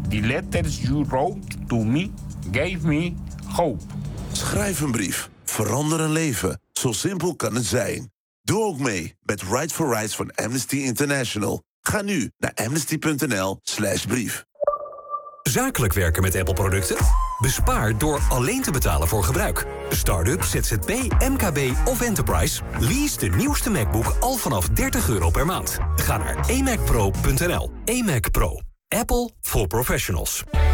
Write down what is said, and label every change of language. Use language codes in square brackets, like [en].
[en] The letters you wrote to me gave me hope. [nl] Schrijf een brief. Verander een leven. Zo simpel kan het zijn. Doe ook mee met Right for Rights van Amnesty International. Ga nu naar amnesty.nl/brief. Zakelijk werken met Apple-producten? Bespaar door alleen te betalen voor gebruik. Startup, ZZP, MKB of Enterprise. Lease de nieuwste MacBook al vanaf €30 per maand. Ga naar amacpro.nl. Amac Pro. [en] Apple for professionals.